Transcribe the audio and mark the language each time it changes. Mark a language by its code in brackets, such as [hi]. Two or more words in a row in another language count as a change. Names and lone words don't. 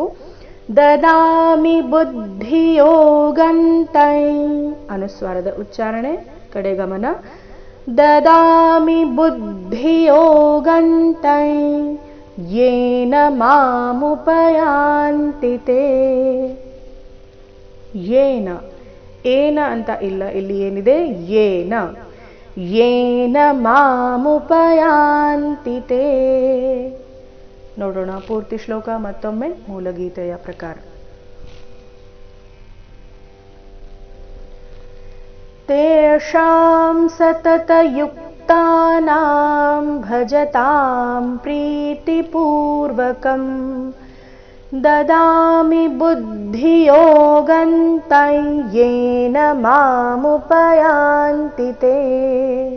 [sa] ದದಾಮಿ ಬುದ್ಧಿಯೋಗಂತೈ [kn] ಅನುಸ್ವಾರದ ಉಚ್ಚಾರಣೆ ಕಡೆ ಗಮನ. [sa] ದದಾಮಿ ಬುದ್ಧಿಯೋಗಂತೈ ಯೇನ ಮಾಮುಪಯಾಂತಿ ತೇ. [kn] ಯೇನ ಏನ ಅಂತ ಇಲ್ಲ, ಇಲ್ಲಿ ಏನಿದೆ [sa] ಯೇನ ಯೇನ ಮಾಮುಪಯಾಂತಿ ತೇ. [kn] ನೋಡೋಣ ಪೂರ್ತಿ ಶ್ಲೋಕ ಮತ್ತೊಮ್ಮೆ ಮೂಲಗೀತೆಯ ಪ್ರಕಾರ. [sa] ತೇಷಾಂ ಸತತಯುಕ್ತಾನಾಂ ಭಜತಾಂ ಪ್ರೀತಿಪೂರ್ವಕಂ ದದಾಮಿ ಬುದ್ಧಿಯೋಗಂತಂ ಯೇನ ಮಾಮುಪಯಾಂತಿ ತೇ.